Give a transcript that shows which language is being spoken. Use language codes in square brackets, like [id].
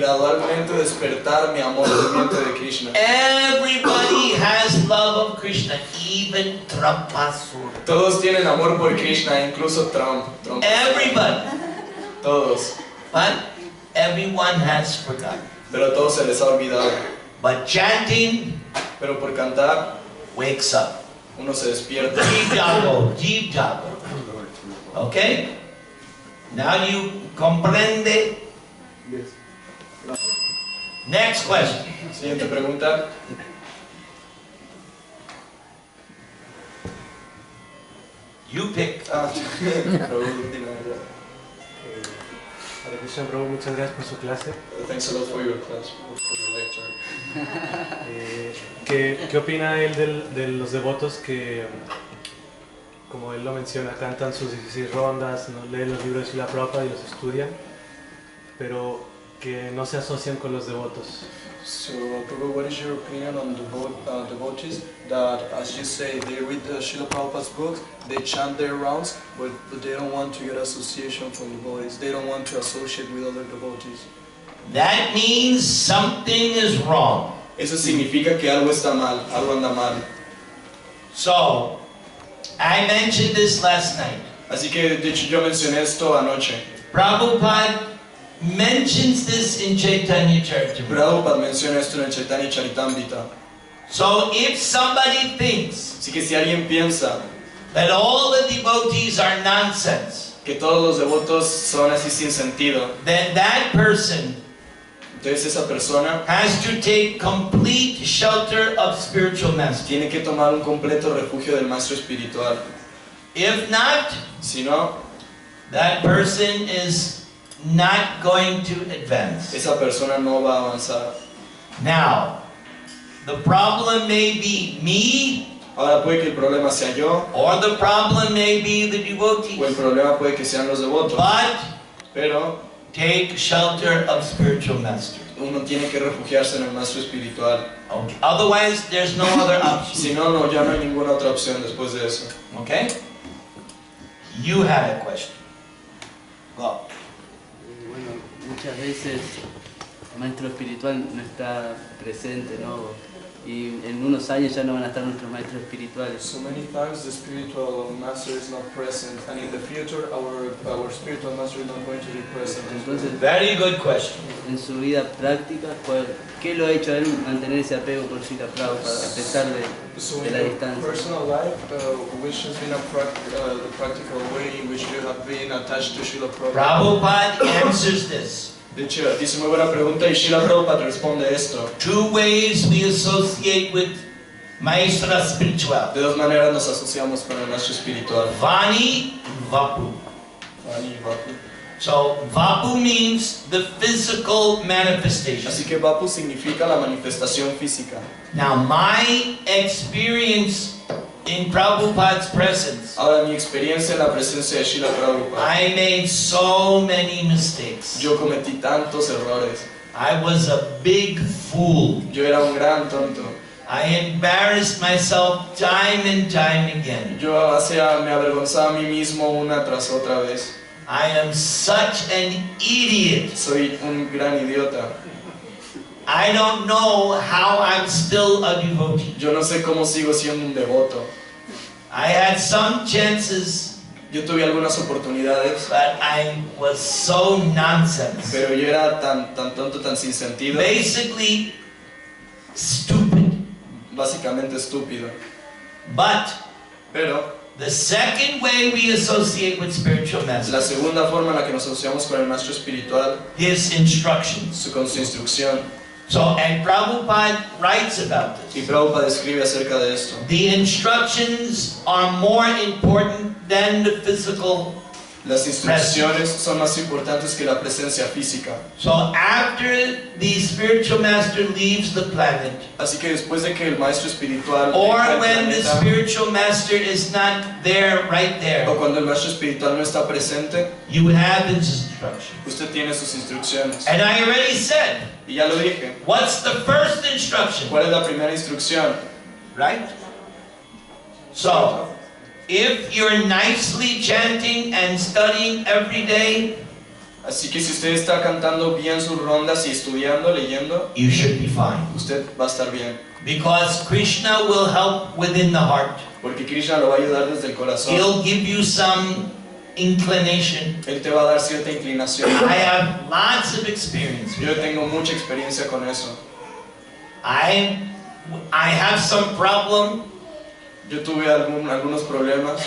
[es] gradualmente despertar mi amor ferviente de Krishna. [en] Everybody has love of Krishna, even Trumpasur. [es] Todos tienen amor por Krishna, incluso Trump. [en] Everybody. [es] Todos. [en] But everyone has forgotten. [es] Pero a todos se les ha olvidado. [en] But chanting [es] Pero por cantar, [en] wakes up. [es] uno se despierta. [en] Deep jago. Okay? Now you comprende. Next question. [es] Siguiente pregunta. [en] You pick. [es] Prabhu, dime, Hare Krishna, Prabhu, muchas gracias por su clase. [en] Thanks a lot for your class, for your lecture. [es] ¿Qué opina él de los devotos que, como él lo menciona, cantan sus 16 rondas, ¿no? Leen los libros de Srila Prabhupada y los estudian? pero que no se asocian con los devotos. [en] So, Prabhu, what is your opinion on devotees that, as you say, they read Srila Prabhupada's books, they chant their rounds, but they don't want to get association from devotees. They don't want to associate with other devotees. That means something is wrong. [es] Eso significa que algo está mal, algo anda mal. [en] So, I mentioned this last night. [es] Así que, de hecho, yo mencioné esto anoche. [en] Prabhupada mentions this in Caitanya Caritamrta. [es] Prabhupada menciona esto en el Caitanya Caritamrta. [en] So if somebody thinks [es] Así que si alguien piensa [en] that all the devotees are nonsense, [es] que todos los devotos son así sin sentido, [en] then that person [es] entonces esa persona [en] has to take complete shelter of spiritual master. [es] tiene que tomar un completo refugio del maestro espiritual. [en] If not, [es] Si no, [en] that person is not going to advance. [es] esa persona no va a avanzar. [en] Now, the problem may be me, [es] Ahora puede que el problema sea yo, [en] or the problem may be the [es] o el [en] devotees. [es] problema puede que sean los devotos. [en] But [es] Pero [en] take shelter of spiritual master. [es] uno tiene que refugiarse en el maestro espiritual. [en] Okay. Otherwise, there's no other option. [es] Si no, no, ya no hay ninguna otra opción después de eso. [en] Okay? You had a question. Go. [es] Bueno, muchas veces el maestro espiritual no está presente, ¿no? Y en unos años ya no van a estar nuestros maestros espirituales. [en] So many times the spiritual master is not present, and in the future our spiritual master is not going to be present. [es] Entonces, [en] Very good question. [es] en su vida práctica, ¿qué lo ha hecho a él mantener ese apego por Srila Prabhupada a pesar [en] So [es] de [en] in [es] la [en] your [es] distancia? [en] personal life, which has been the practical way in which you have been attached to Srila Prabhupada? Prabhupada answers this. [es] De hecho, dice muy buena pregunta y Srila Prabhupada responde esto. [en] Two ways we associate with maestra spiritual. [es] De dos maneras nos asociamos con el maestro espiritual. [en] Vani, Vapu. [es] Vani, Vapu. [en] So, Vapu means the physical manifestation. [es] Así que Vapu significa la manifestación física. [en] Now, my experience in Prabhupada's presence, [es] Ahora, mi experiencia en la presencia de Srila Prabhupada. [en] I made so many mistakes. [es] Yo cometí tantos errores. [en] I was a big fool. [es] Yo era un gran tonto. [en] I embarrassed myself time and time again. [es] Yo me avergonzaba a mí mismo una tras otra vez. [en] I am such an idiot. [es] Soy un gran idiota. [en] I don't know how I'm still a devotee. [es] Yo no sé cómo sigo siendo un devoto. [en] I had some chances, [es] Yo tuve algunas oportunidades, [en] but I was so nonsense. [es] pero yo era tan tonto, tan sin sentido, [en] Basically, stupid. [es] básicamente estúpido. [en] But [es] Pero [en] the second way we associate with spiritual [es] la [en] masters, [es] segunda forma en la que nos asociamos con el maestro espiritual [en] his instructions. [es] es con su instrucción. [en] So, and Prabhupada writes about [es] Y [en] this. [es] Prabhupada escribe acerca de esto. [en] The instructions are more important than the physical. [es] Las instrucciones son más importantes que la presencia física. [en] So after the spiritual master leaves the planet, [es] Así que después de que el maestro espiritual [en] or [es] deja el [en] when the [es] planeta, [en] spiritual master is not there, right [es] o [en] there, [es] cuando el maestro espiritual no está presente, [en] you have his instructions. [es] usted tiene sus instrucciones. [en] And I already said, [es] Y ya lo dije. [en] what's the first instruction? [es] ¿Cuál es la primera instrucción? [en] Right? So, if you're nicely chanting and studying every day, [es] Así que si usted está cantando bien sus rondas y estudiando, leyendo, [en] you should be fine. [es] usted va a estar bien. [en] Because Krishna will help within the heart. [es] Porque Krishna lo va a ayudar desde el corazón. [en] He'll give you some inclination. [es] Él te va a dar cierta inclinación. [en] I have lots of experience. [es] Yo tengo mucha experiencia con eso. [en] I have some problem [es] Yo tuve algunos problemas